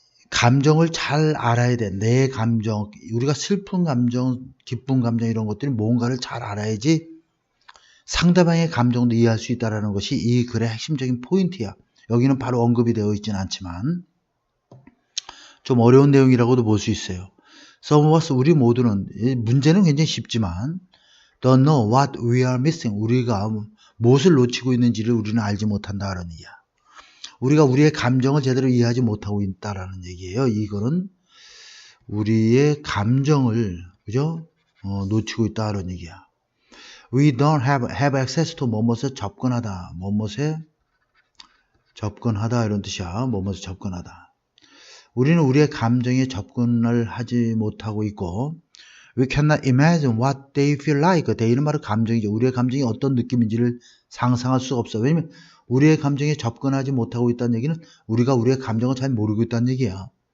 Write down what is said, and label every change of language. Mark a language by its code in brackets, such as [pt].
[ko] 감정을 잘 알아야 돼. 내 감정, 우리가 슬픈 감정, 기쁜 감정 이런 것들이 뭔가를 잘 알아야지 상대방의 감정도 이해할 수 있다는 것이 이 글의 핵심적인 포인트야. 여기는 바로 언급이 되어 있지는 않지만 좀 어려운 내용이라고도 볼 수 있어요. [en] Some of us, [ko] 우리 모두는 문제는 굉장히 쉽지만 [en] don't know what we are missing. [ko] 우리가 무엇을 놓치고 있는지를 우리는 알지 못한다는 얘기야. 우리가 우리의 감정을 제대로 이해하지 못하고 있다라는 얘기예요. 이거는 우리의 감정을 그죠? 놓치고 있다는 얘기야. [en] We don't have access to [ko] 뭐뭇에 접근하다. 뭐뭇에 접근하다 이런 뜻이야. 뭐뭇에 접근하다. 우리는 우리의 감정에 접근을 하지 못하고 있고 [en] We cannot imagine what they feel like. [ko] they는 바로 감정이죠. 우리의 감정이 어떤 느낌인지를 상상할 수가 없어. 왜냐면 우리의 감정에 접근하지 못하고 있다는 얘기는 우리가 우리의 감정을 잘 모르고 있다는 얘기야.